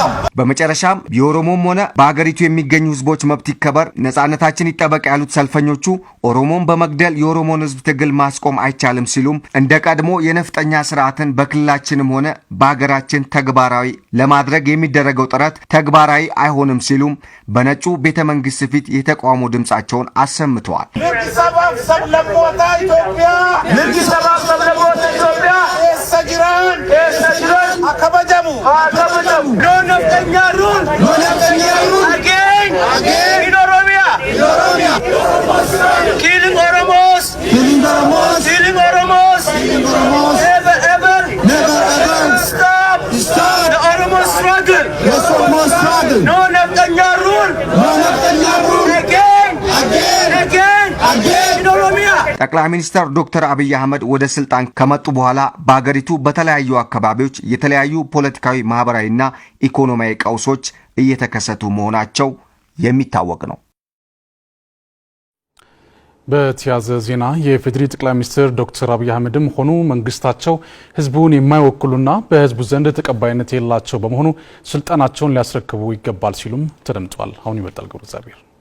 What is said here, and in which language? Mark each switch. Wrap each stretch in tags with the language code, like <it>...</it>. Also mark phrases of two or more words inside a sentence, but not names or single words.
<am>በመጨረሻም የኦሮሞም ሆነ በአገሪቱ የሚገኙ ህዝቦች መብት ይከበር፣ ነጻነታችን ይጠበቅ ያሉት ሰልፈኞቹ ኦሮሞን በመግደል የኦሮሞን ህዝብ ትግል ማስቆም አይቻልም ሲሉም እንደ ቀድሞ የነፍጠኛ ስርዓትን በክልላችንም ሆነ በአገራችን ተግባራዊ ለማድረግ የሚደረገው ጥረት ተግባራዊ አይሆንም ሲሉም በነጩ ቤተ መንግስት ፊት የተቃውሞ ድምጻቸውን አሰምተዋል።</am> <om>jiran akabajamu</om> <en>no naftanyaa rule again in oromia killing oromos never stop the oromo struggle no naftanyaa rule again in oromia</en> <am>ጠቅላይ ሚኒስትር ዶክተር አብይ አህመድ ወደ ስልጣን ከመጡ በኋላ በአገሪቱ በተለያዩ አካባቢዎች የተለያዩ ፖለቲካዊ ማህበራዊና ኢኮኖሚያዊ ቀውሶች እየተከሰቱ መሆናቸው የሚታወቅ ነው። በተያዘ ዜና የፌዴሪ ጠቅላይ ሚኒስትር ዶክተር አብይ አህመድም ሆኑ መንግስታቸው ህዝቡን የማይወክሉና በህዝቡ ዘንድ ተቀባይነት የሌላቸው በመሆኑ ስልጣናቸውን ሊያስረክቡ ይገባል ሲሉም ተደምጧል። አሁን ይመጣል ገብረእግዚአብሔር</am>